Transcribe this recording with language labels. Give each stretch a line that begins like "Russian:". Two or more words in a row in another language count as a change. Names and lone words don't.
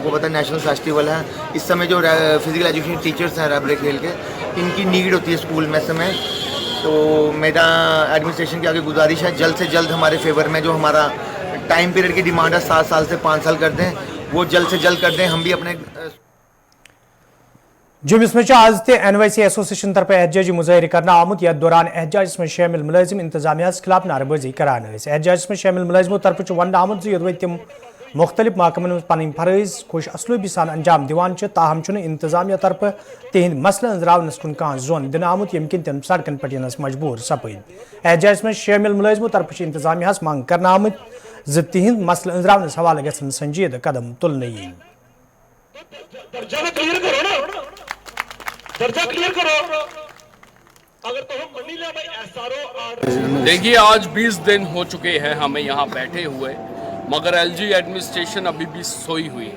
Hindi: आपको पता है
English: national festival
Hindi: है. इस समय जो
English: physical education teachers
Hindi: हैं रहबर खेल के, इनकी नीड होती है स्कूल में समय. तो मेरा एडमिनिस्ट्रेशन की आगे गुजारिश है जल्द से जल्द हमारे फेवर में जो हमारा
English: time period
Hindi: की डिमांड है 7 साल से 5 साल कर दें, वो जल्द से जल्द कर दें. हम भी अपने
Kashmiri: जुमिस में आज ते NYC एसोसिएशन तरफ एहतजाजी मुजाहिर करना आमुत यथ दौरान एहतजाज
Hindi: में शामिल
Kashmiri: मुलजिम इंतजामिया खिलाफ नारेबाजी करान. एहतजाज
Hindi: में शामिल
Kashmiri: मुलजिमों तरफ वन आमुत योदवे तम मुख्तलिफ महकमन पन फरज खुश असलूबी सान अंजाम दिवान ताहम इंतजामिया तरफ तिहद मसल अंजरावनस कुन कह जोन दिन आमुत यम किन तम सड़कन पे यनस मजबूर सपद. एहतजाज
Hindi: में शामिल
Kashmiri: मुलजिमों तरफ इंतजामिया मांग करना आमुत तिहद मसल अंजरावनस हवाले गसन संजीद कदम तुलन इन.
Hindi: दर्जा क्लियर करो. अगर तो हम मंडी ले भाई SRO. देखिए, आज 20 दिन हो चुके हैं हमें यहाँ बैठे हुए, मगर LG एडमिनिस्ट्रेशन अभी भी सोई हुई है.